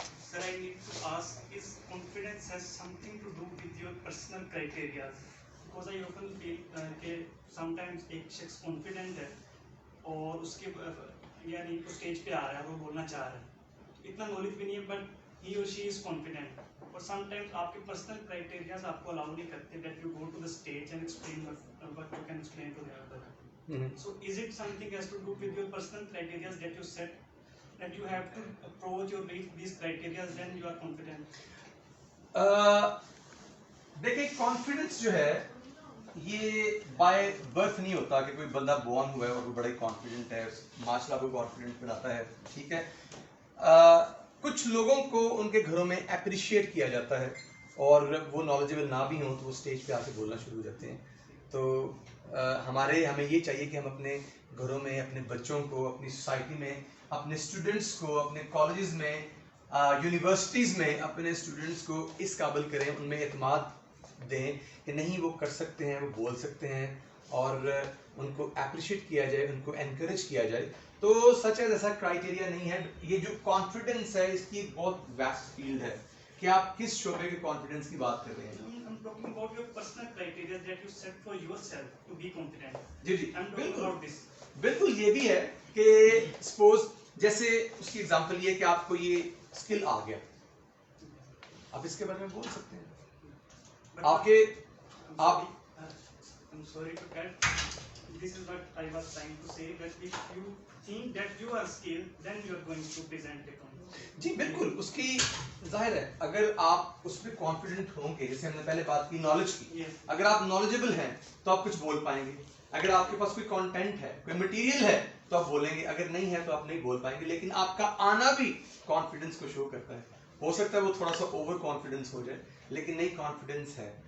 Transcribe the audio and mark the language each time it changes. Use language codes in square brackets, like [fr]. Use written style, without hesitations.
[en] Sir, I need to ask, is confidence has something to do with your personal criteria? Because I often feel [hi] कि sometimes एक शख्स confident है और उसके यानी वो स्टेज पे आ रहा है, वो बोलना चाह रहा है, इतना नॉलेज भी नहीं है, [en] but he or she is confident. [hi] और sometimes आपके personal criteria आपको allow नहीं करते [en] that you go to the stage and explain what you can explain to the other. So is it something has to do with your personal criteria that you set, that you have to approach or reach these criteria then you are confident? [hi] देखिए confidence जो है ये by birth नहीं होता कि कोई बंदा born हुआ है और वो बड़ा ही कॉन्फिडेंट है, माशाल्लाह को कॉन्फिडेंट बनाता है, ठीक है. कुछ लोगों को उनके घरों में अप्रिशिएट किया जाता है और वो नॉलेजेबल ना भी हों तो वो स्टेज पे आके बोलना शुरू हो जाते हैं. तो हमें ये चाहिए कि हम अपने घरों में अपने बच्चों को, अपनी सोसाइटी में, अपने स्टूडेंट्स को, अपने कॉलेजेस में, यूनिवर्सिटीज़ में अपने स्टूडेंट्स को इस काबिल करें, उनमें एतमाद दें कि नहीं वो कर सकते हैं, वो बोल सकते हैं और उनको अप्रिशिएट किया जाए, उनको एनकरेज किया जाए. तो सच है ऐसा क्राइटेरिया नहीं है. ये जो कॉन्फिडेंस है इसकी एक बहुत वास्ट फील्ड है कि आप किस शोबे के कॉन्फिडेंस की बात कर रहे हैं. [en] I'm talking about your personal criteria that you set for yourself to be confident. [hi] Ji ji [en] I'm talking about this. [hi] बिल्कुल. ये भी है कि सपोज जैसे उसकी एग्जांपल ये कि आपको ये स्किल आ गया, आप इसके बारे में बोल सकते हैं. आपके आप [en] I'm sorry to cut. This is what I was trying to say, that if you think that you are skilled, then you are going to present it on. [hi] जी बिल्कुल. उसकी जाहिर है अगर आप उस पर कॉन्फिडेंट होंगे, जैसे हमने पहले बात की नॉलेज की, [en] Yes. [hi] अगर आप नॉलेजेबल हैं तो आप कुछ बोल पाएंगे. अगर आपके पास कोई कंटेंट है, कोई मटेरियल है तो आप बोलेंगे, अगर नहीं है तो आप नहीं बोल पाएंगे. लेकिन आपका आना भी कॉन्फिडेंस को शो करता है. हो सकता है वो थोड़ा सा ओवर कॉन्फिडेंस हो जाए, लेकिन नहीं कॉन्फिडेंस है.